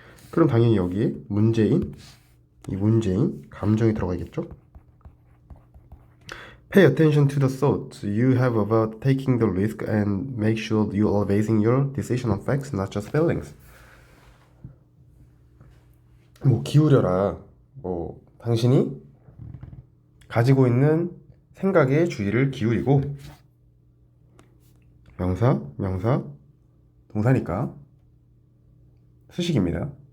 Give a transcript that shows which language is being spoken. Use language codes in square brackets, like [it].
[ko] 그럼 당연히 여기에 문제인 감정이 들어가겠죠. [en] Pay attention to the thoughts you have about taking the risk and make sure you are basing your decision on facts, not just feelings. [ko] 기울여라. 당신이 가지고 있는 생각에 주의를 기울이고, 명사, 동사니까 수식입니다.